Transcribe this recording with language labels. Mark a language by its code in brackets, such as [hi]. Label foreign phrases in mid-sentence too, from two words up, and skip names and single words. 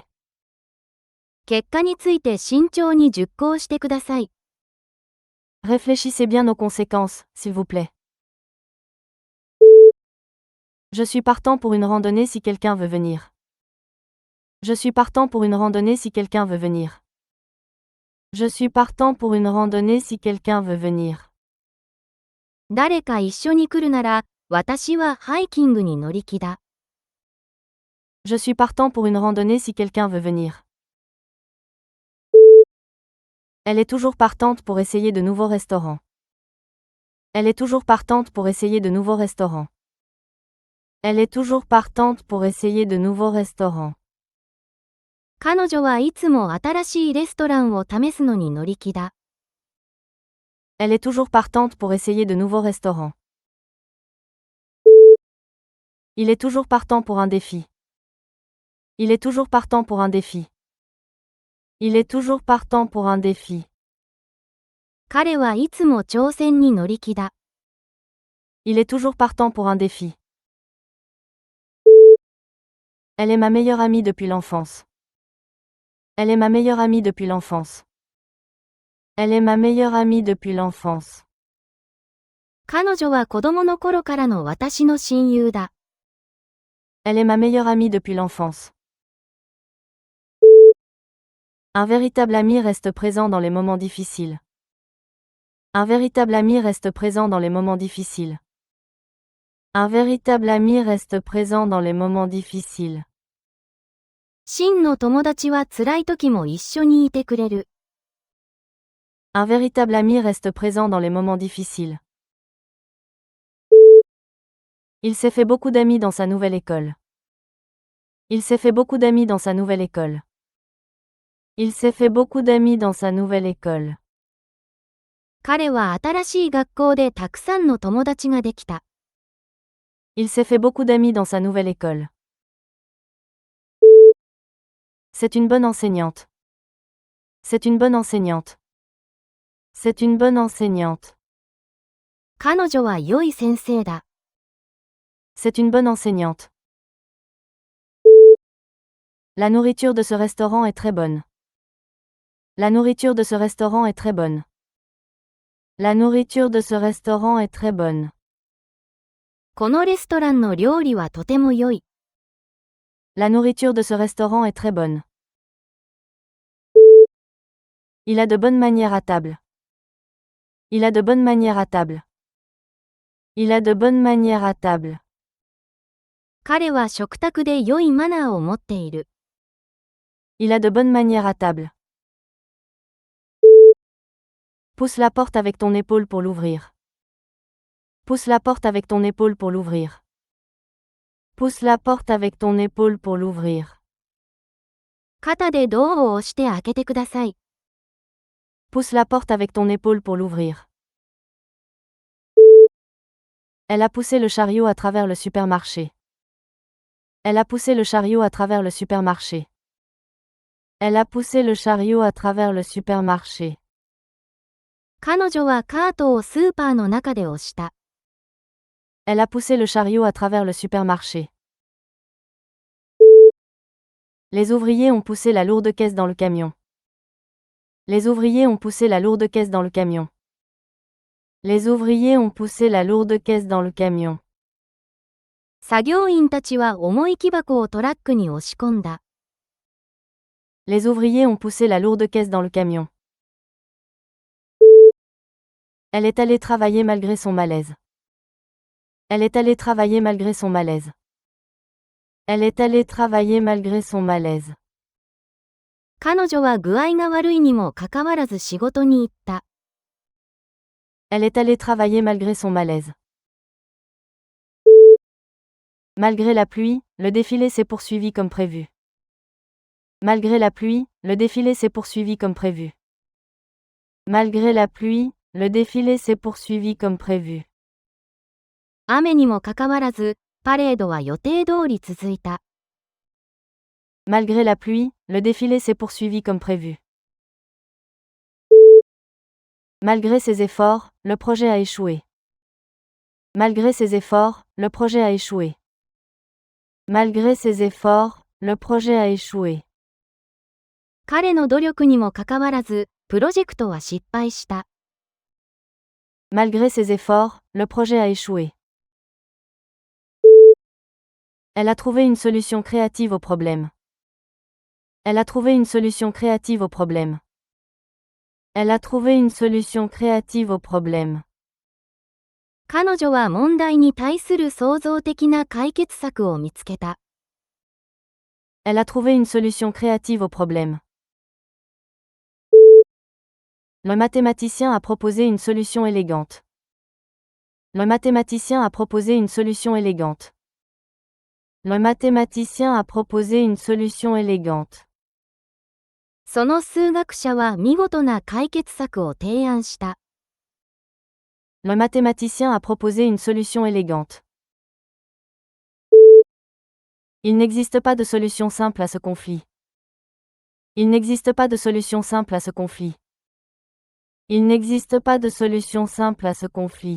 [ja] 結果について慎重に熟考してください。 [fr] Réfléchissez bien aux conséquences, s'il vous plaît. Je suis partant pour une randonnée si quelqu'un veut venir. Je suis partant pour une randonnée si quelqu'un veut venir. Je suis partant pour une randonnée si quelqu'un veut venir. [ja] 誰か一緒に来るなら、私はハイキングに乗り気だ。 [fr] Je suis partant pour une randonnée si quelqu'un veut venir. Elle est toujours partante pour essayer de nouveaux restaurants. Elle est toujours partante pour essayer de nouveaux restaurants. Elle est toujours partante pour essayer de nouveaux restaurants. [ja] 彼女はいつも新しいレストランを試すのに乗り気だ。 [fr] Elle est toujours partante pour essayer de nouveaux restaurants. Il est toujours partant pour un défi. Il est toujours partant pour un défi. Il est toujours partant pour un défi. [ja] 彼はいつも挑戦に乗り気だ。 [fr] Il est toujours partant pour un défi. Elle est ma meilleure amie depuis l'enfance. Elle est ma meilleure amie depuis l'enfance. Elle est ma meilleure amie depuis l'enfance. [ja] 彼女は子供の頃からの私の親友だ。 [fr] Elle est ma meilleure amie depuis l'enfance. Un véritable ami reste présent dans les moments difficiles. Un véritable ami reste présent dans les moments difficiles. Un véritable ami reste présent dans les moments difficiles. [ja] 真の友達は辛い時も一緒にいてくれる。 [fr] Un véritable ami reste présent dans les moments difficiles. Il s'est fait beaucoup d'amis dans sa nouvelle école. Il s'est fait beaucoup d'amis dans sa nouvelle école. Il s'est fait beaucoup d'amis dans sa nouvelle école. [ja] 彼は新しい学校でたくさんの友達ができた。 [fr] Il s'est fait beaucoup d'amis dans sa nouvelle école. C'est une bonne enseignante. C'est une bonne enseignante. C'est une bonne enseignante. [ja] 彼女は良い先生だ。 [fr] C'est une bonne enseignante. La nourriture de ce restaurant est très bonne. La nourriture de ce restaurant est très bonne. La nourriture de ce restaurant est très bonne. [ja] このレストランの料理はとても良い。 [fr] La nourriture de ce restaurant est très bonne. Il a de bonnes manières à table. Il a de bonnes manières à table. Il a de bonnes manières à table. [ja] 彼は食卓で良いマナーを持っている。 [fr] Il a de bonnes manières à table. Pousse la porte avec ton épaule pour l'ouvrir. Pousse la porte avec ton épaule pour l'ouvrir. Pousse la porte avec ton épaule pour l'ouvrir. [ja] 肩でドアを押して開けてください。 [fr] Pousse la porte avec ton épaule pour l'ouvrir. Elle a poussé le chariot à travers le supermarché. Elle a poussé le chariot à travers le supermarché. Elle a poussé le chariot à travers le supermarché. [ja] 彼女はカートをスーパーの中で押した。 [fr] Elle a poussé le chariot à travers le supermarché. Les ouvriers ont poussé la lourde caisse dans le camion. Les ouvriers ont poussé la lourde caisse dans le camion. Les ouvriers ont poussé la lourde caisse dans le camion. [ja] 作業員たちは重い木箱をトラックに押し込んだ。 [fr] Les ouvriers ont poussé la lourde caisse dans le camion. Elle est allée travailler malgré son malaise. Elle est allée travailler malgré son malaise. Elle est allée travailler malgré son malaise. [ja] 彼女は具合が悪いにもかかわらず仕事に行った。 [fr] Elle est allée travailler malgré son malaise. Malgré la pluie, le défilé s'est poursuivi comme prévu. Malgré la pluie, le défilé s'est poursuivi comme prévu. Malgré la pluie, le défilé s'est poursuivi comme prévu. [ja] 雨にもかかわらず、パレードは予定通り続いた。 [fr] Malgré la pluie, le défilé s'est poursuivi comme prévu. Malgré ses efforts, le projet a échoué. Malgré ses efforts, le projet a échoué. Malgré ses efforts, le projet a échoué. [ja] 彼の努力にもかかわらず、プロジェクトは失敗した。 [fr] Malgré ses efforts, le projet a échoué. Elle a trouvé une solution créative au problème. Elle a trouvé une solution créative au problème. Elle a trouvé une solution créative au problème. [ja] 彼女は問題に対する創造的な解決策を見つけた。 [fr] Elle a trouvé une solution créative au problème. Le mathématicien a proposé une solution élégante. Le mathématicien a proposé une solution élégante. Le mathématicien a proposé une solution élégante. [ja] その数学者は見事な解決策を提案した。 [fr] Le mathématicien a proposé une solution élégante. Il n'existe pas de solution simple à ce conflit. Il n'existe pas de solution simple à ce conflit. Il n'existe pas de solution simple à ce conflit.